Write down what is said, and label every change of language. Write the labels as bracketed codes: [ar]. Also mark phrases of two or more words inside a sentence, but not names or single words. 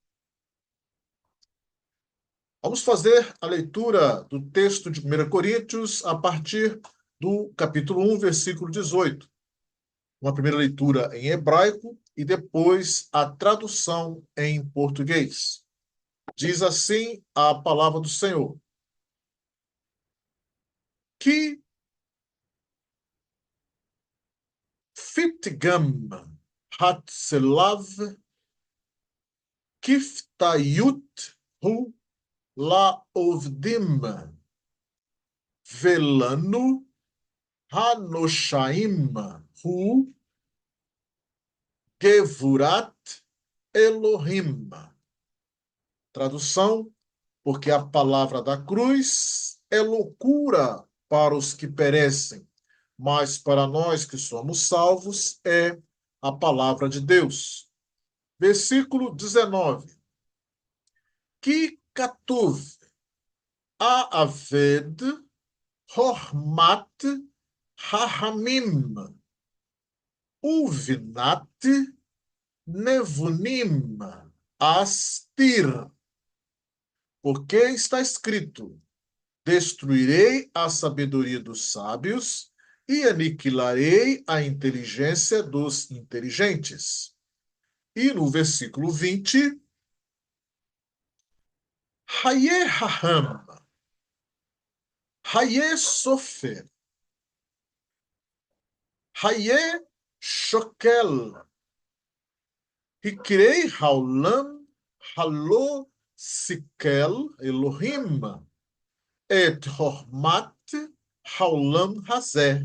[pt] Vamos fazer a leitura do texto de 1 Coríntios a partir do capítulo 1, versículo 18. Uma primeira leitura em hebraico e depois a tradução em português. Diz assim a palavra do Senhor: [he] כי פתגם הצלב כסכלות הוא לאובדים ולנו הנושעים הוא גבורת אלהים. [pt] Tradução: porque a palavra da cruz é loucura para os que perecem, mas para nós que somos salvos é a palavra de Deus. Versículo 19. [he] כי כתוב אאבד חכמת החכמים ובינת נבונים אסתיר, [pt] porque está escrito: destruirei a sabedoria dos sábios e aniquilarei a inteligência dos inteligentes. E no versículo 20, [he] איה חכם איה סופר איה שוקל חוקרי העולם הלא סכל אלהים את חכמת העולם הזה.